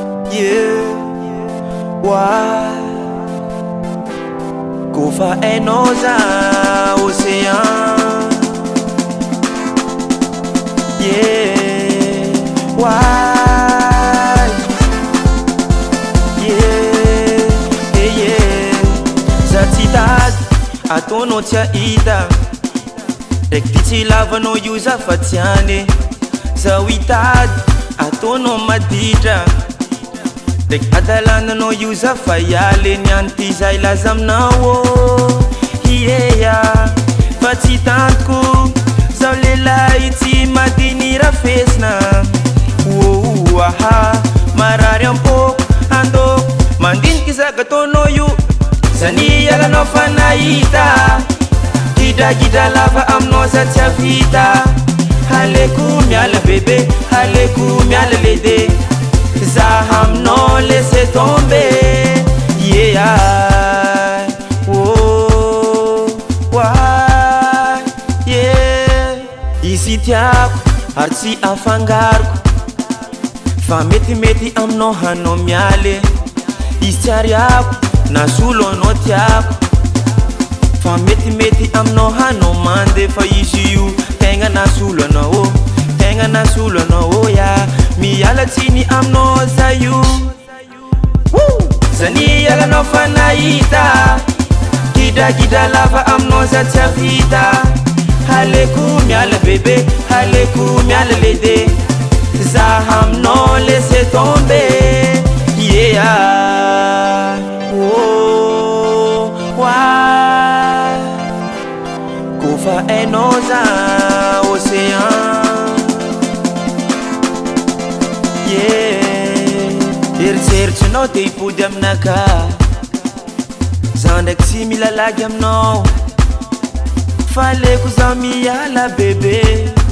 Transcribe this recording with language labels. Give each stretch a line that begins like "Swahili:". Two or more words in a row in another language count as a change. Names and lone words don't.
English: Yeah. Why?
Malagasy: Koa fa hainao za océan.
English: Yeah. Why? Yeah. Yeah, yeah.
Malagasy: Za tsy tady, ataonao tsy ahita. Ndraiky ty tsy lavanao io za fa tsy hany. Zaho hitady, ataonao maditra. Ndraiky adalananao io za fa hialy. Ny any ty za hilaza aminao, oh.
English: Yeah, yeah.
Malagasy: Fa tsy tantiko, zaho lehilahy tsy madiny rafesina. Oh, aha, marary am-poko, andoko, mandiniky zaka ataonao io. Za nialanao fa nahita, gidragidra lava aminao za tsy havita. Aleko miala bebe, aleko miala lede, za aminao
French: laissez tomber.
English: Yeah, oh, why? Yeah,
Malagasy: izy tiako ary tsy afangariko, fa metimety aminao hanao miale. Izy tsy ariako, na solo anao tiako, fa metimety aminao hanao mandefa izy io. Tegna na solo anao, oh, tegna na solo anao, oh, ya. Miala tsiny aminao za io. Woo! Za nialanao fa nahita, gidragidra lava aminao za tsy havita. Aleko miala bebe, aleko miala lede, za aminao
French: laissez tomber.
English: Yeah, oh, why?
Malagasy: Koa fa hainao za océan. Yeah, eritseritrinao dia hipody aminaka. Za ndraiky tsy mila lagy aminao, fa aleko za miala bebe.